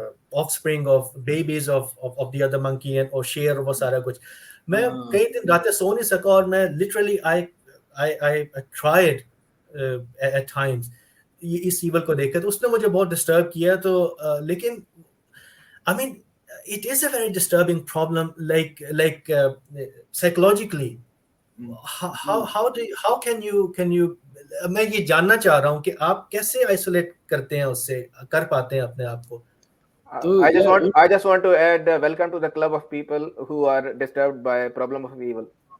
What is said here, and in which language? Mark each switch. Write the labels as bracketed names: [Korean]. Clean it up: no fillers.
[English] offspring of babies of the other monkey and [Hindi] or share वो सारा कुछ, मैं कई दिन रातें सो नहीं सका, और मैं [English] literally I tried at times [Hindi] इस evil को देखकर, तो उसने मुझे बहुत disturb किया. तो लेकिन [English] I mean it is a very disturbing problem, like psychologically. How can you [Hindi] मैं ये जानना चाह रहा हूँ कि आप कैसे आइसोलेट करते हैं, उससे कर पाते हैं अपने आप को. [English] I just want to add welcome to the club of people who are disturbed by problem of evil.